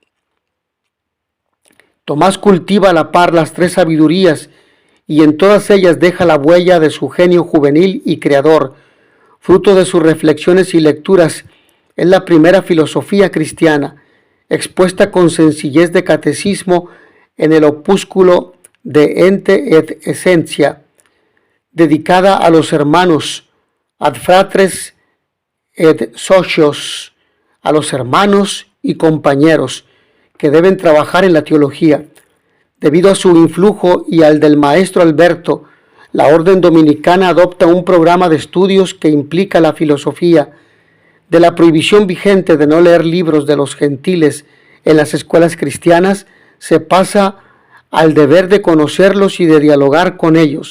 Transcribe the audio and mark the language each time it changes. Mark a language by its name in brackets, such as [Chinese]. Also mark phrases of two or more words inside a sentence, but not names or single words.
[Spanish] Tomás cultiva a la par las tres sabidurías y en todas ellas deja la huella de su genio juvenil y creador. Fruto de sus reflexiones y lecturas, es la primera filosofía cristiana, expuesta con sencillez de catecismo en el opúsculo de Ente et Essentia, dedicada a los hermanos, [Latin] ad fratres et socios, [Spanish] a los hermanos y compañeros que deben trabajar en la teología. Debido a su influjo y al del maestro Alberto, la orden dominicana adopta un programa de estudios que implica la filosofía. De la prohibición vigente de no leer libros de los gentiles en las escuelas cristianas, se pasa al deber de conocerlos y de dialogar con ellos.